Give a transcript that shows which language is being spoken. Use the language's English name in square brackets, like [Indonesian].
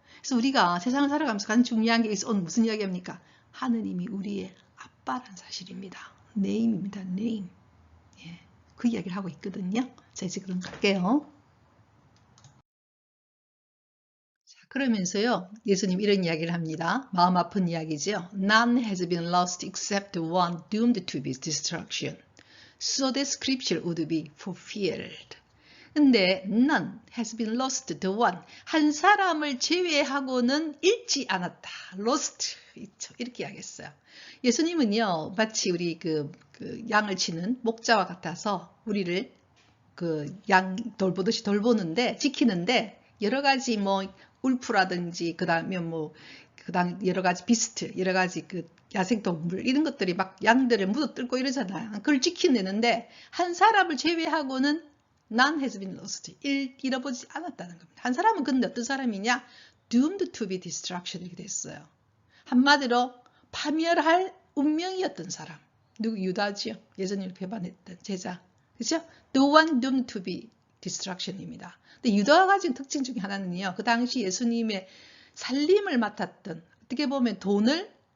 [Korean] 그래서 우리가 세상을 살아가면서 가장 중요한 게 오늘 무슨 이야기합니까? 하느님이 우리의 아빠란 사실입니다. name입니다. name. 예, 그 이야기를 하고 있거든요. 자, 이제 그럼 갈게요. 자, 그러면서요. 예수님 이런 이야기를 합니다. 마음 아픈 이야기죠. [English] None has been lost except one doomed to be destruction. So that scripture would be fulfilled. [Korean] 근데 [English] none has been lost, the one. [Korean] 한 사람을 제외하고는 잃지 않았다. [English] lost. [Korean] 이렇게 하겠어요. 예수님은요, 마치 우리 그 양을 치는 목자와 같아서 우리를 그 양 돌보듯이 돌보는데, 지키는데, 여러 가지 뭐, 울프라든지, 그 다음에 뭐, 여러 가지 비스트, 여러 가지 그 야생동물, 이런 것들이 막 양들을 묻어뜯고 이러잖아요. 그걸 지켜내는데, 한 사람을 제외하고는 [English] None has been lost. [Korean] 잃어보지 않았다는 겁니다. 한 사람은 근데 어떤 사람이냐? [English] Doomed to be destruction [Korean] 이렇게 됐어요. 한마디로 파멸할 운명이었던 사람. 누구? 유다지요. 예수님을 배반했던 제자. 그죠? [English] The one doomed to be destruction입니다. [Korean] 근데 유다가 가진 특징 중에 하나는요. 그 당시 예수님의 살림을 맡았던, 어떻게 보면 돈을